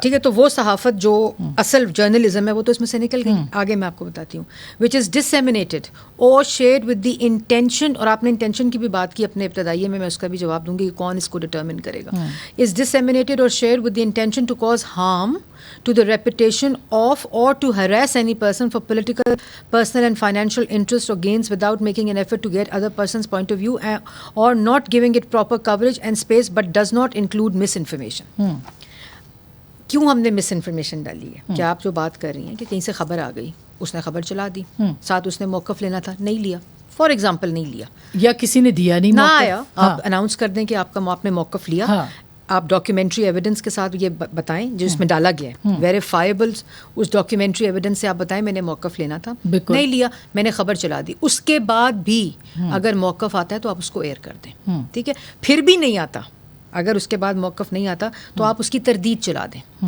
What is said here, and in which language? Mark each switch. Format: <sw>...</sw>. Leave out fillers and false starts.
<ur>ٹھیک ہے، تو وہ صحافت جو اصل جرنلزم ہے وہ تو اس میں سے نکل گئی. آگے میں آپ کو بتاتی ہوں،</ur> <en>which is disseminated or shared with the intention,</en> <ur>اور آپ نے انٹینشن کی بھی بات کی اپنے ابتدائیے میں اس کا بھی جواب دوں گی کہ کون اس کو ڈٹرمن کرے گا.</ur> <en>Is disseminated or shared with the intention to cause harm to the reputation of or to harass any person for political, personal and financial interest or gains without making an effort to get other person's point of view or not giving it proper coverage and space, but does not include misinformation.</en> <ur>کیوں ہم نے مس information ڈالی ہے؟ کیا آپ جو بات کر رہی ہیں کہ کہیں سے خبر آ گئی، اس نے خبر چلا دی، ساتھ اس نے موقف لینا تھا، نہیں لیا،</ur> <en>for example</en> <ur>نہیں لیا، یا کسی نے دیا نہیں، نہ آیا، آپ اناؤنس کر دیں کہ آپ نے موقف لیا، آپ ڈاکیومنٹری ایویڈنس کے ساتھ یہ بتائیں جو اس میں ڈالا گیا ہے، ویریفائبل، اس ڈاکیومنٹری ایویڈنس سے آپ بتائیں میں نے موقف لینا تھا، نہیں لیا، میں نے خبر چلا دی، اس کے بعد بھی اگر موقف آتا ہے تو آپ اس کو ایئر کر دیں، ٹھیک ہے؟ پھر بھی نہیں آتا، اگر اس کے بعد موقف نہیں آتا تو آپ اس کی تردید چلا دیں.</ur>